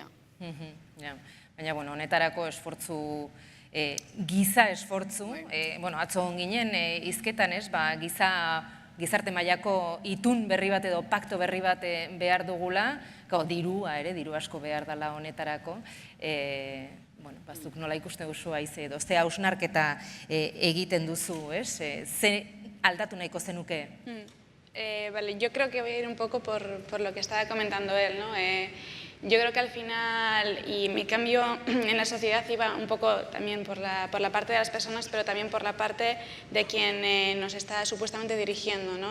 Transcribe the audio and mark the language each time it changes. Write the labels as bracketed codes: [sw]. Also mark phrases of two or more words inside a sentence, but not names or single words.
[eu] Baina, honetarako esfortzu, giza esfortzu, atzo ginen hizketan, gizarte mailako itun berri bat edo pakto berri bat behar dugula, dirua ere, diru asko behar dela honetarako, bazuk nola ikusten duzu haize edo, ze hausnarketa egiten duzu, ze aldatu nahiko zenuke? [es] Yo creo que voy a ir un poco por lo que estaba comentando él, ¿no? Yo creo que al final, y mi cambio en la sociedad iba un poco también por la parte de las personas, pero también por la parte de quien nos está supuestamente dirigiendo, ¿no?